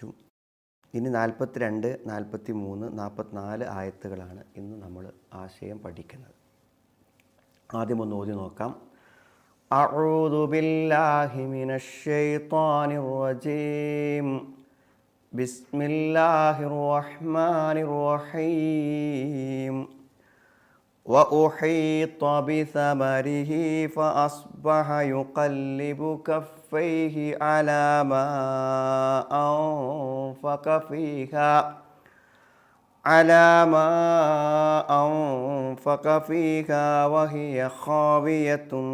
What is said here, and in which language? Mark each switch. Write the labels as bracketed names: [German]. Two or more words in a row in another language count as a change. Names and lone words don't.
[Malayalam] ഇനി 42, 43, 44 ആയത്തുകളാണ് ഇന്ന് നമ്മൾ ആശയം പഠിക്കുന്നത്. ആദ്യം ഒന്ന് ഓതി നോക്കാം. [Arabic] أعوذ بالله من الشيطان الرجيم. بسم الله الرحمن الرحيم. وأحيط بثمره فأصبح يقلب كفيه على ما أنفق فيها وهي خاوية